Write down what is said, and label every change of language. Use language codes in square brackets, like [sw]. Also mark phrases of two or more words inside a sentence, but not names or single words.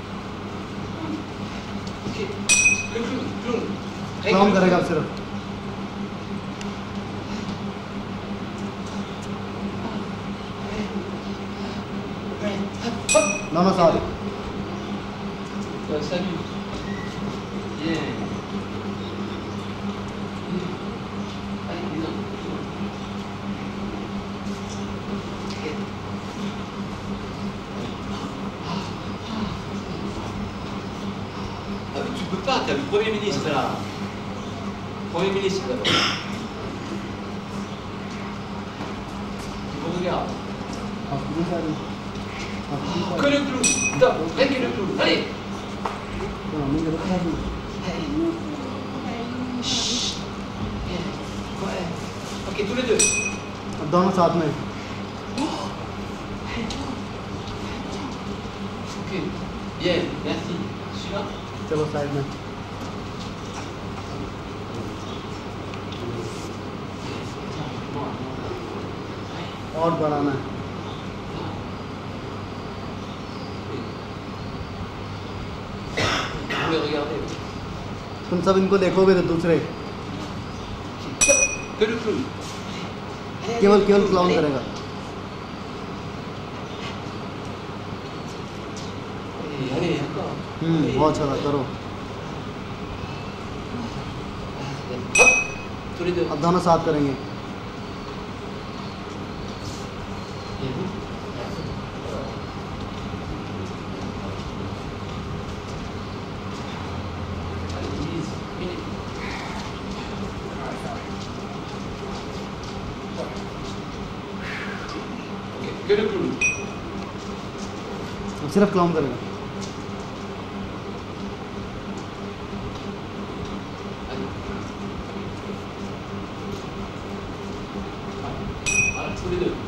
[fr] Ok. Le clown. [hi] क्लाउन करेगा अब सिर्फ। दोनों साथ। [fr] Salut. Bien. Allez, dis donc. Ah, mais tu peux pas, t'as le Premier ministre là. Premier ministre d'abord. Tu me regardes. Que le clown. Top, rien que le clown. Allez. Chut. Bien. Ouais. Ok, tous les deux. [hi] अब दोनों साथ में। [fr] Ok. Bien, merci. Suivant. [hi] चलो साइड में। और बढ़ाना है। [fr] Vous les regardez. [hi] तुम सब इनको देखोगे तो दूसरे [fr] Que le clown. [hi] केवल क्लाउन करेगा। [fr] Allez, encore. [hi] बहुत अच्छा करो। [fr] Hop, tous les deux. [hi] अब दोनों साथ करेंगे। [fr] Et vous? Allez, 10 minutes. Ok, que le clown. [hi] अब सिर्फ क्लाउन करेगा। [fr] Allez. Voilà, tous les deux.